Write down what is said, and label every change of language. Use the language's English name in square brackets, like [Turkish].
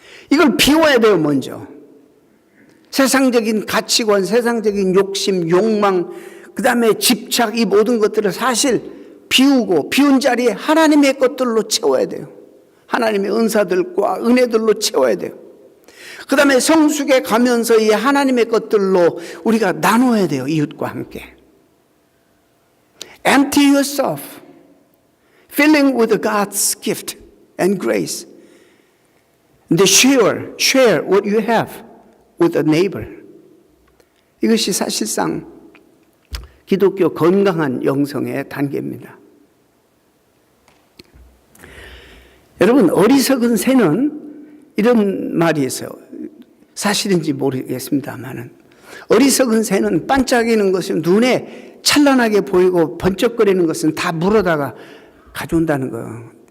[Korean] 이걸 비워야 돼요, 먼저. 세상적인 가치관, 세상적인 욕심, 욕망, 그 다음에 집착, 이 모든 것들을 사실 비우고 비운 자리에 하나님의 것들로 채워야 돼요. 하나님의 은사들과 은혜들로 채워야 돼요. 그 다음에 성숙에 가면서 이 하나님의 것들로 우리가 나눠야 돼요. 이웃과 함께. [English] Empty yourself, filling with God's gift and grace. And share what you have with a neighbor. [Korean] 이것이 사실상 기독교 건강한 영성의 단계입니다. 여러분, 어리석은 새는 이런 말이 있어요. 사실인지 모르겠습니다만은 어리석은 새는 반짝이는 것은 눈에 찬란하게 보이고 번쩍거리는 것은 다 물어다가 가져온다는 거예요.